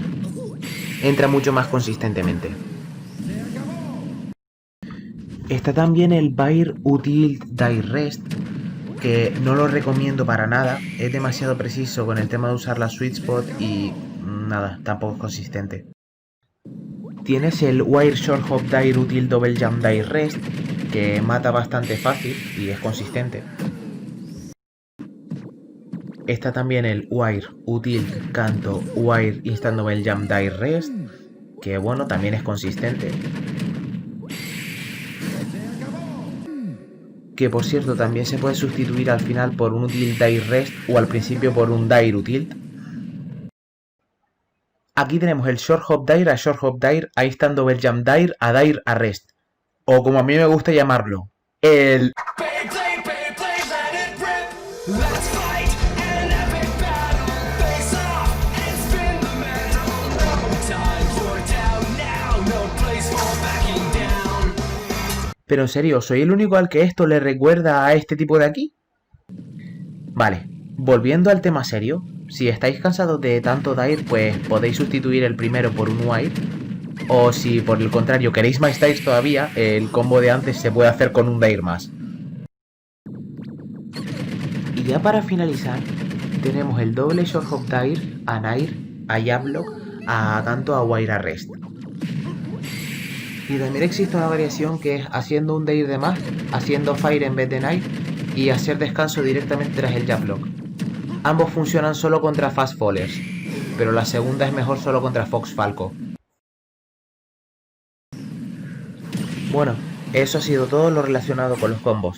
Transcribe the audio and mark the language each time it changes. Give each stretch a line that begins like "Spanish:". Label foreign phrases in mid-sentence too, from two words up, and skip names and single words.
Spanish: Entra mucho más consistentemente. Está también el Bair Utilt Dair Rest, que no lo recomiendo para nada, es demasiado preciso con el tema de usar la
English: sweet spot
Spanish: y nada, tampoco es consistente. Tienes el Wire Short Hop Dair Utilt Double Jump Dair Rest, que mata bastante fácil y es consistente. Está también el Wire Utilt Canto Wire Instant Double Jump Dair Rest, que bueno, también es consistente. Que por cierto también se puede sustituir al final por un Utilt Dair Rest o al principio por un Dair Utilt. Aquí tenemos el Short Hop Dair a Short Hop Dair a Instant Double Jump Dair a Dair Arrest. O como a mí me gusta llamarlo, el... Pero en serio, ¿soy el único al que esto le recuerda a este tipo de aquí? Vale, volviendo al tema serio, si estáis cansados de tanto Dair, pues podéis sustituir el primero por un Wire. O si por el contrario queréis más Dairs todavía, el combo de antes se puede hacer con un Dair más. Y ya para finalizar, tenemos el doble Short Hop Dair a Nair, a Jablock, a Canto a Wire Arrest. Y también existe una variación que es haciendo un Dair de más, haciendo Fire en vez de Nair y hacer descanso directamente tras el Jablock. Ambos funcionan solo contra Fast Fallers, pero la segunda es mejor solo contra Fox Falco. Bueno, eso ha sido todo lo relacionado con los combos.